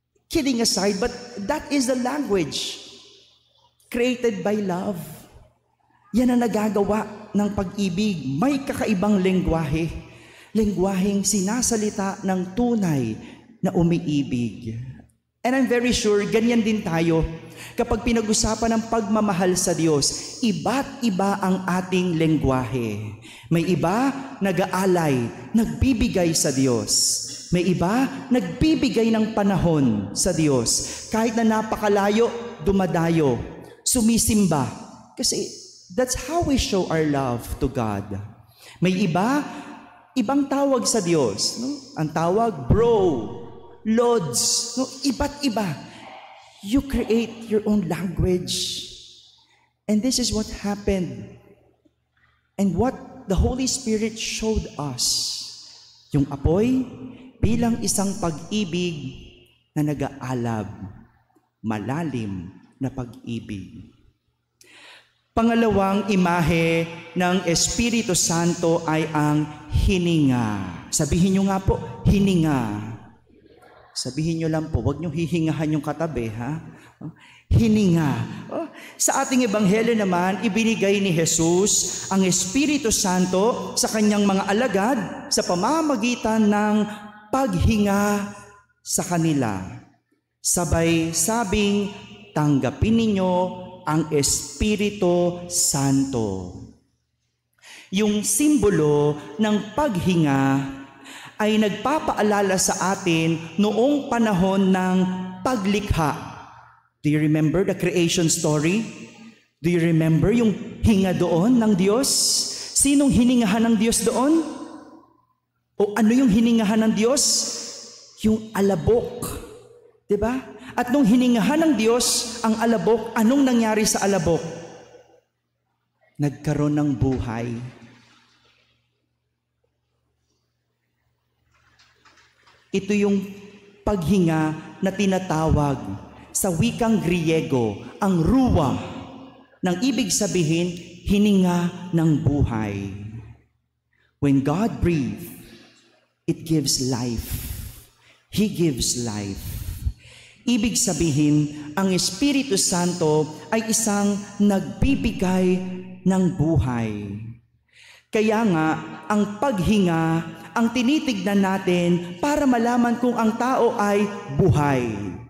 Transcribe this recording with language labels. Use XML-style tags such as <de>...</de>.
<en>Kidding aside, but that is the language created by love.</en> <tl>Yan ang nagagawa ng pag-ibig. May kakaibang lengguwahe. Lengguwaheng sinasalita ng tunay na umiibig.</tl> <en>And I'm very sure,</en> <tl>ganyan din tayo. Kapag pinag-usapan ng pagmamahal sa Diyos, iba't iba ang ating lengguwahe. May iba, nag-aalay, nagbibigay sa Diyos. May iba, nagbibigay ng panahon sa Diyos. Kahit na napakalayo, dumadayo, sumisimba. Kasi</tl> <en>that's how we show our love to God.</en> <tl>May iba, ibang tawag sa Diyos. No? Ang tawag, bro, Lods, no? Iba't iba.</tl> <en>You create your own language. And this is what happened. And what the Holy Spirit showed us.</en> <tl>Yung apoy bilang isang pag-ibig na nag-aalab. malalim na pag-ibig. Pangalawang imahe ng Espiritu Santo ay ang hininga. Sabihin nyo nga po, hininga. Sabihin nyo lang po, huwag nyo hihingahan yung katabi, ha? Hininga. Sa ating ebanghelyo naman, ibinigay ni Jesus ang Espiritu Santo sa kanyang mga alagad sa pamamagitan ng paghinga sa kanila. Sabay sabing, tanggapin ninyo ang Espiritu Santo. Yung simbolo ng paghinga ay nagpapaalala sa atin noong panahon ng paglikha.</tl> <en>Do you remember the creation story? Do you remember</en> <tl>yung hinga doon ng Diyos? Sinong hiningahan ng Diyos doon? O ano yung hiningahan ng Diyos? Yung alabok. Diba? At nung hiningahan ng Diyos ang alabok, anong nangyari sa alabok? Nagkaroon ng buhay. Ito yung paghinga na tinatawag sa wikang Griego, ang ruwa, nang ibig sabihin, hininga ng buhay.</tl> <en>When God breathes, it gives life. He gives life.</en> <tl>Ibig sabihin, ang Espiritu Santo ay isang nagbibigay ng buhay. Kaya nga, ang paghinga, ang tinitignan natin para malaman kung ang tao ay buhay.</tl>